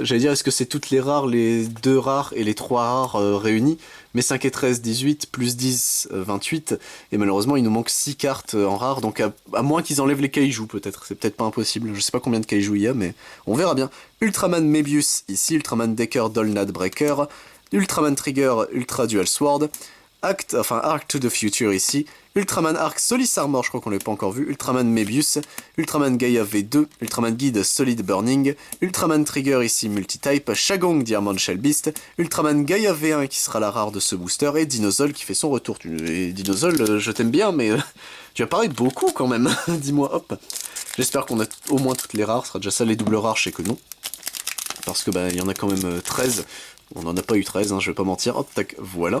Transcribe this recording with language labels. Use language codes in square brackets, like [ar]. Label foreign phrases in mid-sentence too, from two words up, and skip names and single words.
[fr] J'allais dire, est-ce que c'est toutes les rares, les 2 rares et les 3 rares réunis? Mais 5 et 13, 18, plus 10, 28. Et malheureusement, il nous manque 6 cartes en rare. Donc à moins qu'ils enlèvent les kaiju, peut-être. C'est peut-être pas impossible. Je sais pas combien de kaiju il y a, mais on verra bien. Ultraman Mebius, ici. Ultraman Decker Dolnad Breaker. Ultraman Trigger Ultra Dual Sword. Arc to the Future ici, Ultraman Arc Solis Armor, je crois qu'on l'a pas encore vu, Ultraman Mebius, Ultraman Gaia V2, Ultraman Guide Solid Burning, Ultraman Trigger ici Multitype, Shagong Diamond Shell Beast, Ultraman Gaia V1 qui sera la rare de ce booster, et Dinozol qui fait son retour. Et Dinozol, je t'aime bien, mais tu vas paraître beaucoup quand même, dis-moi, hop. J'espère qu'on a au moins toutes les rares, ce sera déjà ça, les doubles rares, je sais que non. Parce que bah il y en a quand même 13, on n'en a pas eu 13, hein, je vais pas mentir, hop, tac, voilà.